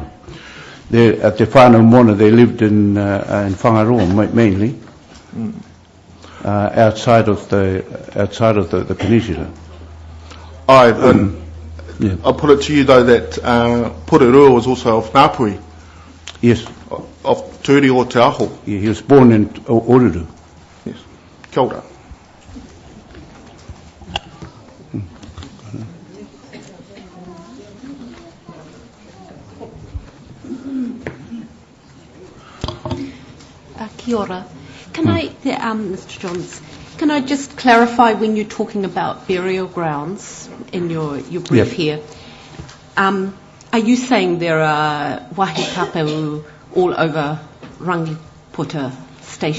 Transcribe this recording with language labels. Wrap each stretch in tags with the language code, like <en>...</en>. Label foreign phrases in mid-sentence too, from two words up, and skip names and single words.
<en>At Te Whānau Mona, they lived in Whangaroa mainly, outside of the peninsula. Aye, but Yeah. I'll put it to you though that Pururua was also of Ngāpui, Yes, of Turi o Te Aho. he was born in Oruru. Yes.</en> <mi>Kia ora. Kia ora.</mi> <en>Can I, Mr. Johns, can I just clarify when you're talking about burial grounds in your brief here? Are you saying there are</en> <mi>wahi tapu</mi> <en>all over Rangiputa station?</en>